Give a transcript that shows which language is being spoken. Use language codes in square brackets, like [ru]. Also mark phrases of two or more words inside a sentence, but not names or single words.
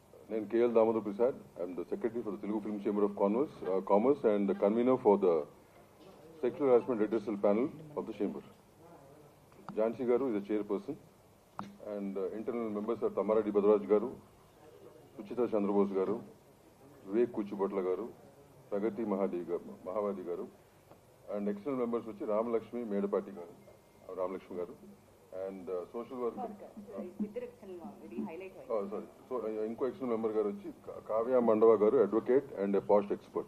[te] నేను KL Damodar Prasad. [en] I'm the secretary for the Telugu Film Chamber of Commerce and the convener for the Sexual Harassment Redressal Panel of the Chamber. Jansi Garu is the chairperson, and internal members are Tamaradi Badraj Garu, Suchita Chandrabose Garu, Vivek Kuchupatla Garu, Pragati Mahavadi Garu, and external members which are Ram Lakshmi Medapati Garu, Ram Lakshmi Garu, and social worker. Oh, sorry. So, inko external member [te] గారు వచ్చి [en] Kavya Mandava garu, advocate and a posh expert.